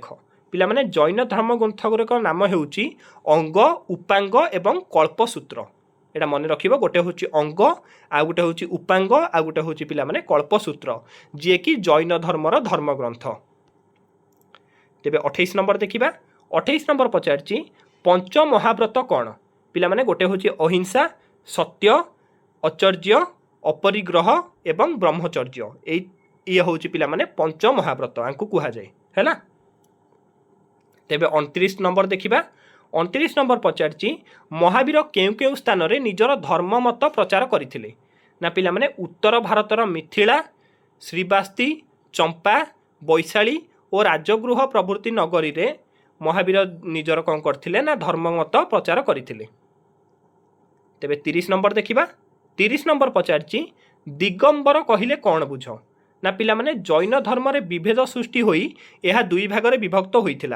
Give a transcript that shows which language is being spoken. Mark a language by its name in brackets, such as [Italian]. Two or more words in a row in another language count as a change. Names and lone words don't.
[Odia] ପିଲା ମାନେ ଜୈନ ଧର୍ମଗ୍ରନ୍ଥ ଗୁଡ଼ିକର ନାମ ହେଉଛି ଅଙ୍ଗ ଉପାଙ୍ଗ ଏବଂ କଳ୍ପସୂତ୍ର। ଏଟା ମନ ରଖିବ। ଗୋଟେ ହେଉଛି ଅଙ୍ଗ ଆ ଗୋଟେ ହେଉଛି ଉପାଙ୍ଗ ଆ ଗୋଟେ ହେଉଛି ପିଲା ମାନେ କଳ୍ପସୂତ୍ର ଯେ କି ଜୈନ ଧର୍ମର ଧର୍ମଗ୍ରନ୍ଥ। ତେବେ 28 ନମ୍ବର ଦେଖିବା। 28 ନମ୍ବର ପଚାରୁଛି ପଞ୍ଚ ମହାବ୍ରତ କ'ଣ। ପିଲା ମାନେ ଗୋଟେ ହେଉଛି ଅହିଂସା ସତ୍ୟ ଆଚର୍ଯ୍ୟ ଅପରିଗ୍ରହ ଏବଂ ବ୍ରହ୍ମଚର୍ଯ୍ୟ। ଏ ହେଉଛି ପିଲା ମାନେ ପଞ୍ଚ ମହାବ୍ରତ ଆଙ୍କୁ କୁହା ଯାଏ ହେଲା। ତେବେ 29 ନମ୍ବର ଦେଖିବା। 29 ନମ୍ବର ପଚାରୁଛି ମହାବୀର କେଉଁ କେଉଁ ସ୍ଥାନ ରେ ନିଜର ଧର୍ମ ମତ ପ୍ରଚାର କରିଥିଲେ ନା ପିଲା ମାନେ ଉତ୍ତର ଭାରତର ମିଥିଳା ଶ୍ରୀବାସ୍ତି, ଚମ୍ପା, ବୈଶାଳୀ ଓ ରାଜଗୃହ ପ୍ରଭୃତି ନଗରୀରେ ମହାବୀର ନିଜର କ'ଣ କରିଥିଲେ ନା ଧର୍ମମତ ପ୍ରଚାର କରିଥିଲେ। ତେବେ 30 ନମ୍ବର ଦେଖିବା। 30 ନମ୍ବର ପଚାରିଛି ଦିଗମ୍ବର କହିଲେ କ'ଣ ବୁଝ? ନା ପିଲାମାନେ ଜୈନ ଧର୍ମରେ ବିଭେଦ ସୃଷ୍ଟି ହୋଇ ଏହା ଦୁଇ ଭାଗରେ ବିଭକ୍ତ ହୋଇଥିଲା।